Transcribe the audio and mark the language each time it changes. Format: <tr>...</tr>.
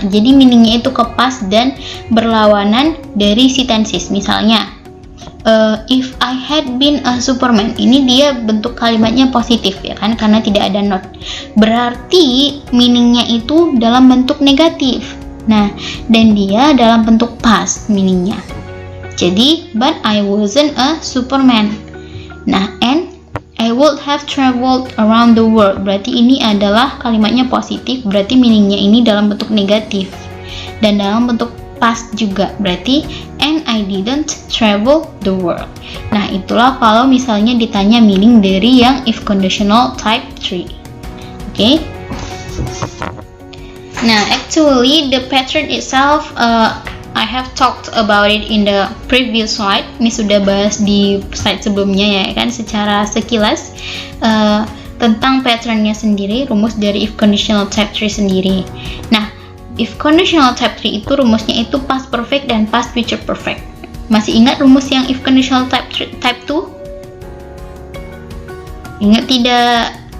<id>Jadi meaningnya itu ke past dan berlawanan dari si tenses. Misalnya,</id> <en>if I had been a Superman,</en> <id>ini dia bentuk kalimatnya positif ya kan, karena tidak ada not. Berarti meaningnya itu dalam bentuk negatif. Nah, dan dia dalam bentuk past meaningnya. Jadi,</id> <en>but I wasn't a Superman.</en> <id>Nah,</id> <en>and I would have traveled around the world.</en> <id>Berarti ini adalah kalimatnya positif, berarti meaningnya ini dalam bentuk negatif. Dan dalam bentuk past juga, berarti</id> <en>and I didn't travel the world.</en> <id>Nah, itulah kalau misalnya ditanya meaning dari yang if conditional type 3. Oke. Nah,</id> <en>actually the pattern itself I have talked about it in the previous slide.</en> <id>Ini sudah bahas di slide sebelumnya ya kan, secara sekilas tentang patternnya sendiri, rumus dari if conditional type 3 sendiri. Nah, if conditional type 3 itu rumusnya itu past perfect dan past future perfect. Masih ingat rumus yang if conditional type 2? Ingat tidak?</id>